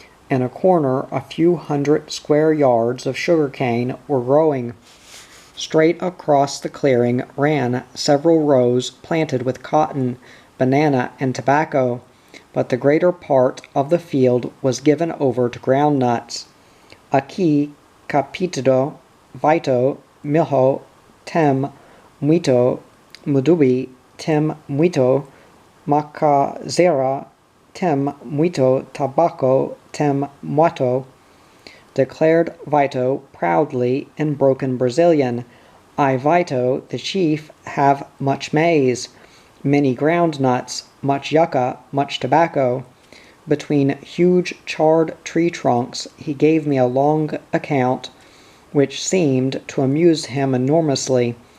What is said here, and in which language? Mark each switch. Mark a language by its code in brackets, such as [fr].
[en] In a corner, a few hundred square yards of sugar-cane were growing. Straight across the clearing ran several rows planted with cotton, banana, and tobacco, but the greater part of the field was given over to groundnuts. [pt] Aqui capito Vito milho tem muito mudubi tem muito macazera tem muito tabaco tem muito, [en] declared Vito proudly in broken Brazilian. I, Vito, the chief, have much maize, many ground nuts, much yucca, much tobacco. Between huge charred tree trunks he gave me a long account, which seemed to amuse him enormously.